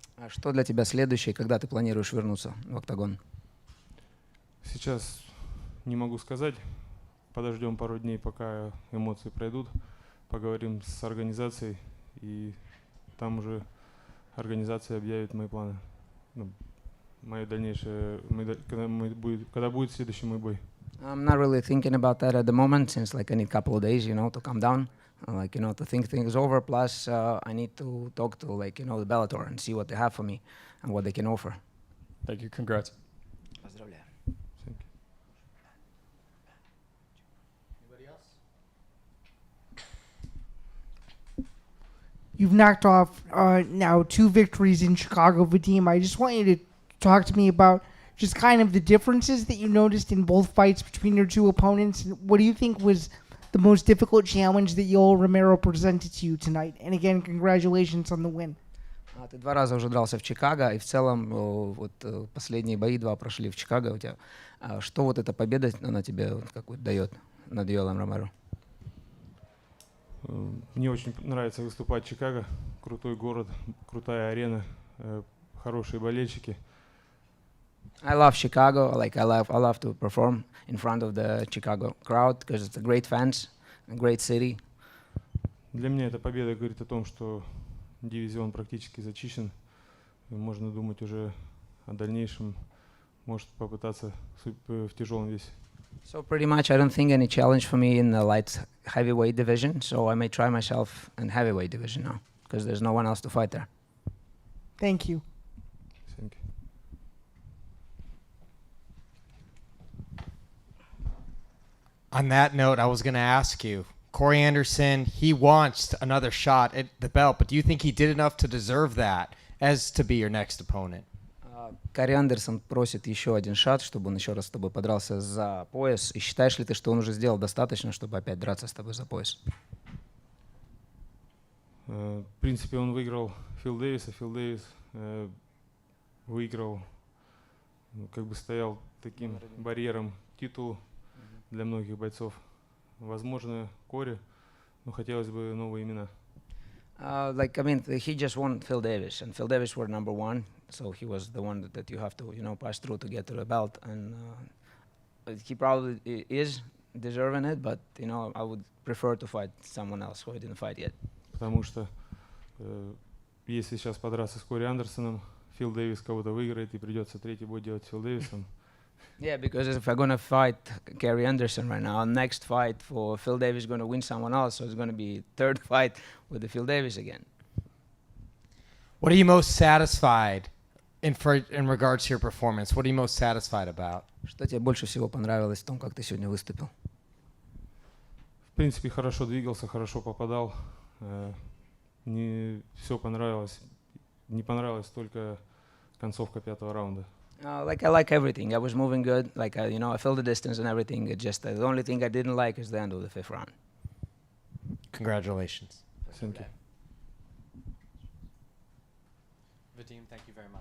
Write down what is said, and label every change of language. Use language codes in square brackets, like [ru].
[ru] А что для тебя следующее, когда ты планируешь вернуться в октагон? Сейчас не могу сказать. Подождем пару дней, пока эмоции пройдут. Поговорим с организацией, и там уже организация объявит мои планы. Мое дальнейшее, когда будет следующий мой бой. [en] I'm not really thinking about that at the moment, since like I need a couple of days, to calm down, to think things over. Plus, I need to talk to the Bellator and see what they have for me and what they can offer. Thank you. Congrats. [ru] Поздравляю. [en] Thank you. You've knocked off now 2 victories in Chicago, Vadim. I just want you to talk to me about just kind of the differences that you noticed in both fights between your two opponents. What do you think was the most difficult challenge that Yoel Romero presented to you tonight? And again, congratulations on the win. [ru] Ты 2 раза уже дрался в Чикаго, и в целом последние бои 2 прошли в Чикаго у тебя. Что вот эта победа, она тебе какую-то дает над Йоэлом Ромеро? Мне очень нравится выступать в Чикаго. Крутой город, крутая арена, хорошие болельщики. [en] I love Chicago. I love to perform in front of the Chicago crowd because it's a great fans, a great city. [ru] Для меня эта победа говорит о том, что дивизион практически зачищен. И можно думать уже о дальнейшем, может попытаться в тяжелом весе. [en] So pretty much I don't think any challenge for me in the light heavyweight division. So I may try myself in heavyweight division now because there's no one else to fight there. Thank you. Thank you. On that note, I was going to ask you, Corey Anderson, he wants another shot at the belt, but do you think he did enough to deserve that as to be your next opponent? [ru] Корey Андерсон просит еще один шанс, чтобы он еще раз с тобой подрался за пояс. И считаешь ли ты, что он уже сделал достаточно, чтобы опять драться с тобой за пояс? В принципе, он выиграл Фил Дэвиса. Фил Дэвис выиграл, как бы стоял таким барьером титулу для многих бойцов. Возможно, Кори, но хотелось бы новые имена. [en] He just won Phil Davis, and Phil Davis were number 1, so he was the one that you have to, pass through to get to the belt, and he probably is deserving it, but, I would prefer to fight someone else who I didn't fight yet. [ru] Потому что если сейчас подраться с Кори Андерсоном, Фил Дэвис кого-то выиграет, и придется третий бой делать с Фил Дэвисом. [en] Yeah, because if I'm going to fight Corey Anderson right now, next fight for Phil Davis is going to win someone else, so it's going to be 3rd fight with the Phil Davis again. What are you most satisfied in regards to your performance? What are you most satisfied about? [ru] Что тебе больше всего понравилось в том, как ты сегодня выступил? В принципе, хорошо двигался, хорошо попадал. Не все понравилось. Не понравилась только концовка 5-го раунда. [en] I like everything. I was moving good. I filled the distance and everything. It just the only thing I didn't like is the end of the 5th round. Congratulations. Thank you. Vadim, thank you very much.